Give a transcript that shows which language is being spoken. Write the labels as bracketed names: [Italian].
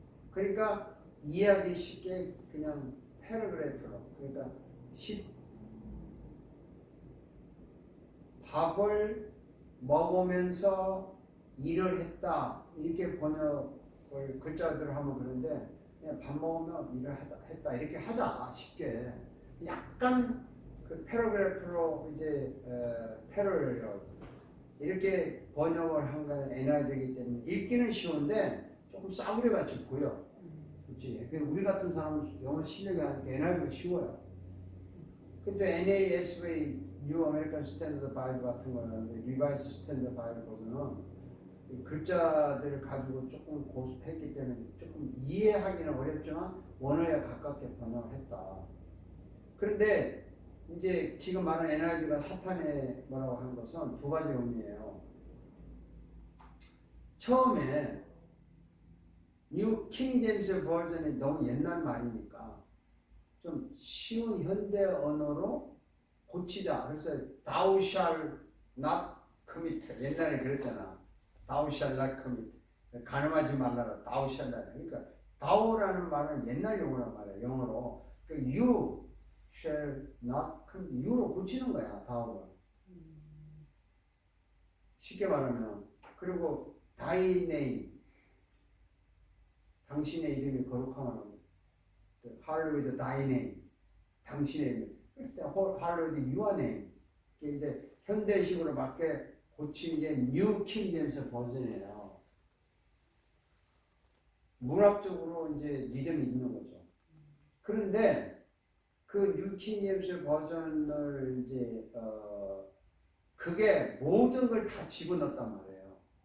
[Korean] 그러니까 이해하기 쉽게 그냥 패러그래프로 그러니까 밥을 먹으면서 일을 했다 이렇게 번역을 글자대로 하면 그런데 그냥 밥 먹으면 일을 했다 이렇게 하자 쉽게 약간 그 패러그래프로 이제 패러그래프 이렇게 번역을 한 거는 NIV이기 때문에 읽기는 쉬운데 조금 싸구려 같이 보여. 그렇지? 우리 같은 사람은 영어 실력이 아니니까 NIV가 쉬워요. 근데 NASB New American Standard Bible 같은 거는 Revised Standard Bible 버전은 이 글자들을 가지고 조금 고습했기 때문에 조금 이해하기는 어렵지만 원어에 가깝게 번역을 했다. 그런데 이제 지금 말하는 NIV가 사탄의 뭐라고 하는 것은 두 가지 의미예요. 처음에 뉴 킹 제임스 버전이 너무 옛날 말이니까 좀 쉬운 현대 언어로 고치자. [English] 그래서 thou shall not commit. [Korean] 옛날에 그랬잖아. [English] thou shall not commit. [Korean] 간음하지 말라라. [English] thou shall not. [Korean] 그러니까 thou라는 말은 옛날 용어란 말이야. 영어로. [English] 그러니까 you shall not commit. [Korean] you로 고치는 거야. thou를. 쉽게 말하면. 그리고 [English] thy name. [Korean] 당신의 이름이 거룩하면 [English] hallowed thy name. [Korean] 당신의 이름. 그때 [English] hallowed your name. [Korean] 이게 이제 현대식으로 맞게 고친 게 뉴 킹 제임스 버전이에요. 문학적으로 이제 리듬이 있는 거죠. 그런데 그 뉴 킹 제임스 버전을 이제 그게 모든 걸 다 집어넣었단 말이에요.